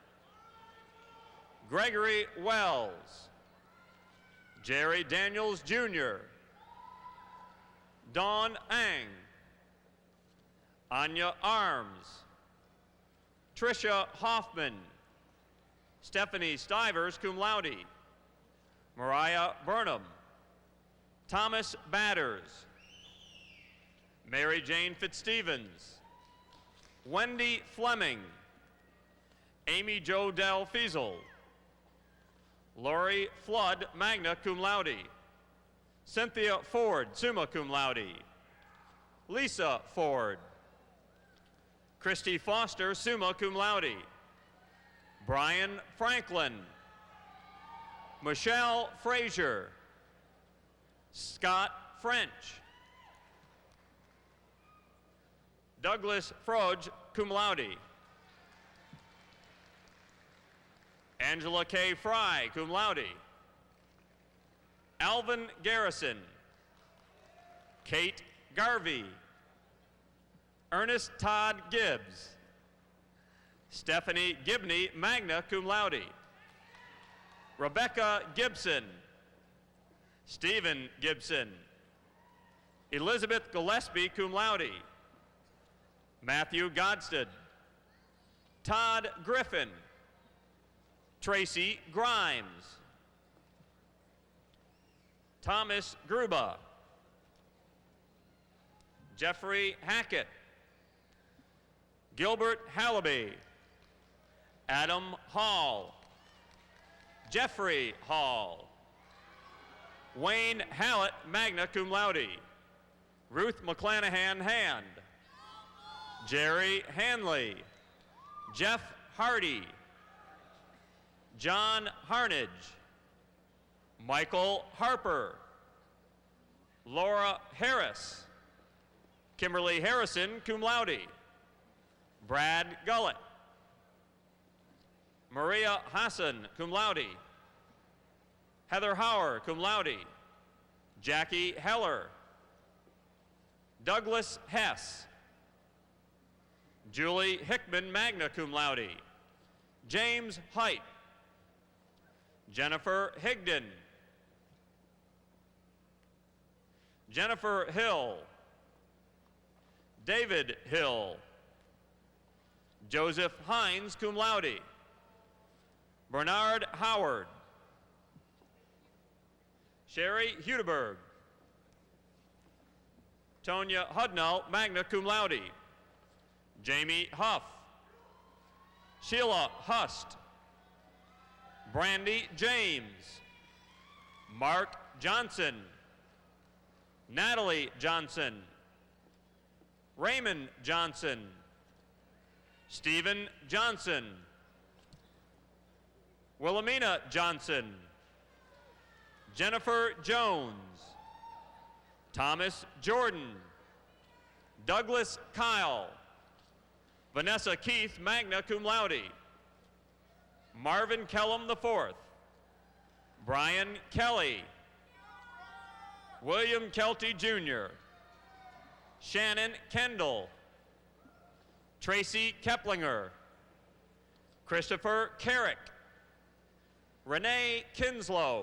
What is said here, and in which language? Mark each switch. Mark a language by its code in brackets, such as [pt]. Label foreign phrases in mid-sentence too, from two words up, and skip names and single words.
[en] Gregory Wells. Jerry Daniels Jr. Dawn Ang. Anya Arms. Tricia Hoffman. Stephanie Stivers, [la] cum laude. [en] Mariah Burnham. Thomas Batters. Mary Jane Fitzstevens. Wendy Fleming. Amy Jo Del Fiesel. Lori Flood, [la] magna cum laude. [en] Cynthia Ford, [la] summa cum laude. [en] Lisa Ford. Christy Foster, [la] summa cum laude. [en] Brian Franklin. Michelle Frazier. Scott French. Douglas Froge, [la] cum laude. [en] Angela K. Fry, [la] cum laude. [en] Alvin Garrison. Kate Garvey. Ernest Todd Gibbs. Stephanie Gibney, [la] magna cum laude. [en] Rebecca Gibson. Stephen Gibson. Elizabeth Gillespie, [la] cum laude. [en] Matthew Godstead. Todd Griffin. Tracy Grimes. Thomas Gruba. Jeffrey Hackett. Gilbert Hallaby. Adam Hall. Jeffrey Hall. Wayne Hallett, [la] magna cum laude. [en] Ruth McClanahan Hand. Jerry Hanley. Jeff Hardy. John Harnage. Michael Harper. Laura Harris. Kimberly Harrison, [la] cum laude. [en] Brad Gullett. Maria Hassan, [la] cum laude. [en] Heather Hauer, [la] cum laude. [en] Jackie Heller. Douglas Hess. Julie Hickman, [la] magna cum laude. [en] James Height. Jennifer Higdon. Jennifer Hill. David Hill. Joseph Hines, [la] cum laude. [en] Bernard Howard. Sherry Hudeberg. Tonya Hudnall, [la] magna cum laude. [en] Jamie Huff. Sheila Hust. Brandy James. Mark Johnson. Natalie Johnson. Raymond Johnson. Stephen Johnson. Wilhelmina Johnson. Jennifer Jones. Thomas Jordan. Douglas Kyle. Vanessa Keith, [la] magna cum laude. [en] Marvin Kellum IV. Brian Kelly. William Kelty Jr. Shannon Kendall. Tracy Keplinger. Christopher Carrick. Renee Kinslow.